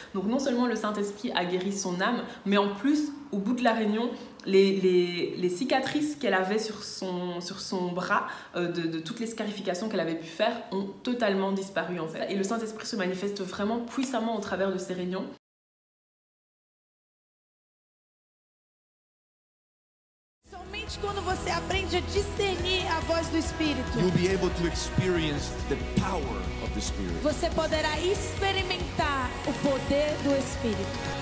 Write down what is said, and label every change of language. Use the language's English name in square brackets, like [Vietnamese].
[French] Donc non seulement le Saint-Esprit a guéri son âme, mais en plus, au bout de la réunion, les cicatrices qu'elle avait sur son bras, de toutes les scarifications qu'elle avait pu faire, ont totalement disparu en fait. Et le Saint-Esprit se manifeste vraiment puissamment au travers de ces réunions. [Portuguese] Somente quando você aprende a discernir a voz do Espírito, [English] you'll be able to experience the power of the Spirit. [Portuguese] você poderá experimentar o poder do Espírito.